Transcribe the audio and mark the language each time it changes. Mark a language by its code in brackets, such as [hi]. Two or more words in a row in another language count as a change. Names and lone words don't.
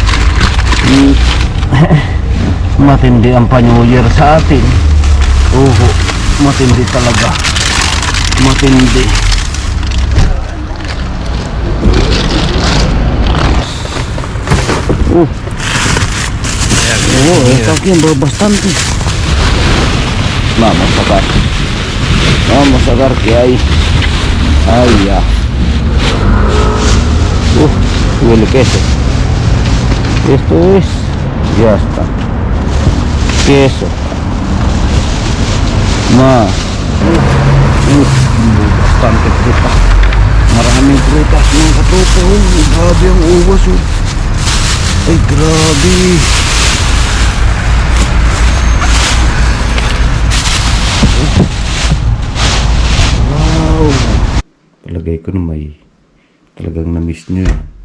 [tl] Matindi ang pa-New Year sa atin. Matindi talaga. Matindi. Ito yan bastante. [es] Vamos a sacar que hay. Ay, ya. Huele queso. Esto es. Ya está. Queso. Más. Bastante fruta. [tl] Maraming prutas mga katropa. Grabe ang uwas. Ay, grabe. Wow. Palagay ko na may talagang na-miss nyo yan.